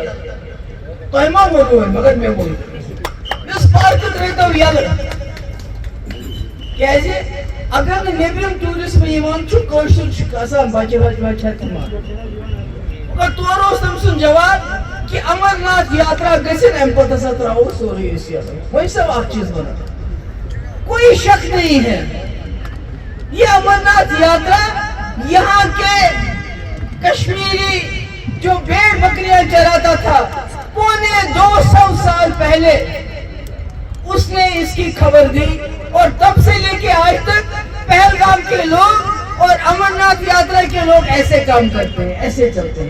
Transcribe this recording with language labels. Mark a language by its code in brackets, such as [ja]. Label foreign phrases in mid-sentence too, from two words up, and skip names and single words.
[ks] تۄہہِ ما ووٚنوٕ وۄنۍ مگر مےٚ ووٚن یُس پارکہٕ ترٲیتو یلہٕ. کیٛازِ اگر نہٕ نیٚبرِم ٹوٗرِسٹ یِوان چھُ کٲشُر چھُ آسان بچہِ وچہِ چھا تِمن. مگر تورٕ اوس تٔمۍ سُنٛد جواب کہ امرناتھ یاترا گژھِنۍ اَمہِ پتہٕ ہسا تراوو سورُے أسۍ یلہٕ. وۄنۍ صاحب اکھ چیٖز وَنان، [ur] کوئی شک نہیں ہے یہ امرناتھ یاترا یہاں کے کشمیری جو بھیڑ بکریاں چراتا تھا 250 سال پہلے اس نے اس کی خبر دی، اور تب سے لے کے آج تک پہلگام کے لوگ اور امرناتھ یاترا کے لوگ ایسے کام کرتے ہیں، ایسے چلتے ہیں.